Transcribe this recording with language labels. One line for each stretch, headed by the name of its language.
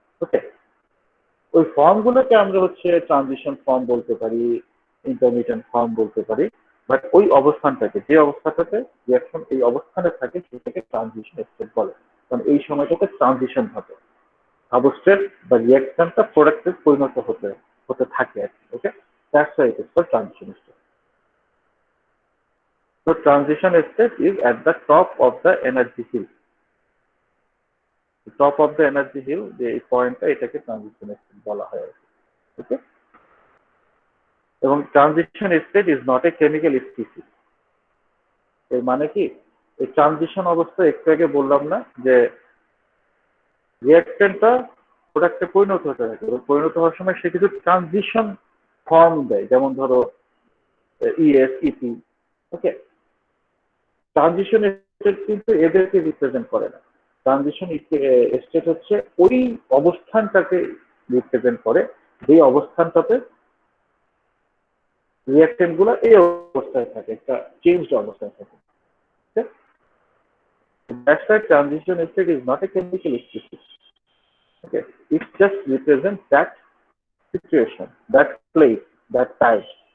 Bangla: ওকে, ওই ফর্মগুলোকে আমরা হচ্ছে ট্রানজিশন ফর্ম বলতে পারি, ইন্টারমিডিয়েট ফর্ম বলতে পারি, বাট ওই অবস্থানটাকে, যে অবস্থাটাতে রিঅ্যাকশন এই অবস্থানে থাকে সেটাকে ট্রানজিশন স্টেট বলে, কারণ এই সময়টাতে ট্রানজিশন ঘটে, সাবস্ট্রেট বা রিঅ্যাকশনটা প্রোডাক্টে পরিণত হতে থাকে আর কি।
English: Okay, that's why it is called transition state. So transition state is at the top of the energy hill. The top of the energy hill,
Bangla: যে এই পয়েন্টটা, এটাকে ট্রানজিশন স্টেট বলা হয়।
English: Okay, এবং transition state is not a chemical species.
Bangla: এর মানে কি, এই ট্রানজিশন অবস্থা একটু আগে বললাম না যে রিঅ্যাকটেন্টটা প্রোডাক্টে পরিণত হতে থাকে, পরিণত হওয়ার সময় সে কিছু ট্রানজিশন ফর্ম দেয়, যেমন ধরো ইএস, ইপি। ওকে, ট্রানজিশন স্টেট কিন্তু এদেরকে রিপ্রেজেন্ট করে না। ট্রানজিশন স্টেট হচ্ছে ওই অবস্থানটাকে রিপ্রেজেন্ট করে, যে অবস্থানটাতে রিঅ্যাকটেন্ট গুলো এই অবস্থায় থাকে, একটা চেঞ্জড অবস্থায় থাকে।
English: That's why transition state is not a chemical species. Okay, it just represents that situation, that place, that time.